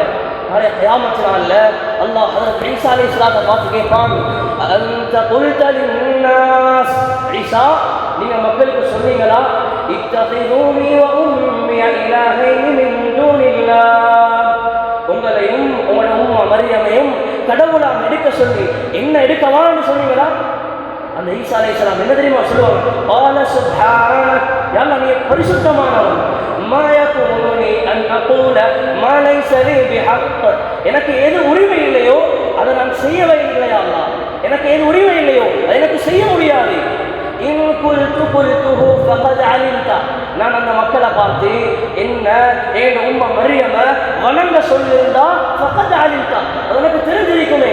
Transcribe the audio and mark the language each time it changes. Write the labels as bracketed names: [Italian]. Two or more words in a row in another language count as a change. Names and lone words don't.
[Tamil] நாளை கியாமத் நாள்ல அல்லாஹ் ஹஜ்ரத் ஈசா அலைஹிஸ்ஸலாத்தை பார்த்து கேட்பான், [Arabic] أنت قلت للناس, [Tamil] ஈசா நீங்க மக்களுக்கு சொன்னீங்களா, [Arabic] اتخذوني و أمي إلهين من دون الله, [Tamil] உங்களையும் உங்களோட உம்மா மரியமையும் கடவுளாக எடுக்க சொல்லி என்ன எடுக்கவான்னு சொன்னீங்களா? அந்த ஈசா அலைஹிஸ்ஸலாம் என்ன தெரியுமா சொல்லுவாங்க? [Arabic] قال سبحانك، [Tamil] யா அல்லாஹ் நீ பரிசுத்தமானவன். [Arabic] ما يكونني ان اقول ما ليس لي بحق، [Tamil] எனக்கு எது உரிமை இல்லையோ அதை நான் செய்யவே இல்லை. யா அல்லாஹ் எனக்கு எது உரிமை இல்லையோ அதை எனக்கு செய்ய முடியாது. [Arabic] إن كنت قلته فقد علمته, [Tamil] நான் அந்த மக்களை பார்த்து என்ன என் உம்மா மரியம வணங்க சொல்லியிருந்தா [Arabic] فقد علمته, [Tamil] அது எனக்கு தெரிஞ்சிருக்குமே.